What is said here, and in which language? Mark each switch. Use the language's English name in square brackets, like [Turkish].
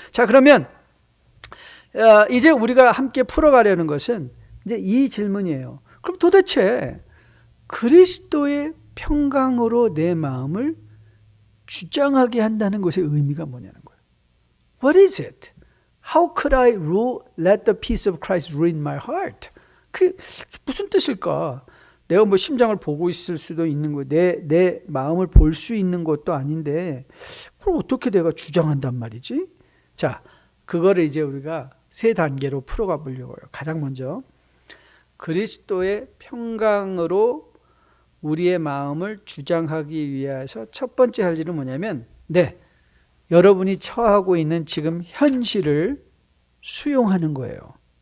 [Korean] 자, 그러면 이제 우리가 함께 풀어가려는 것은 이제 이 질문이에요. 그럼 도대체 그리스도의 평강으로 내 마음을 주장하게 한다는 것의 의미가 뭐냐는 거예요. [English] What is it? How could I let the peace of Christ rule in my heart? [Korean] 그 무슨 뜻일까? 내가 뭐 심장을 보고 있을 수도 있는 거, 내 마음을 볼 수 있는 것도 아닌데 그걸 어떻게 내가 주장한단 말이지? 자, 그거를 이제 우리가 세 단계로 풀어가 보려고요. 가장 먼저 그리스도의 평강으로 우리의 마음을 주장하기 위해서 첫 번째 할 일은 뭐냐면, 여러분이 처하고 있는 지금 현실을 수용하는 거예요.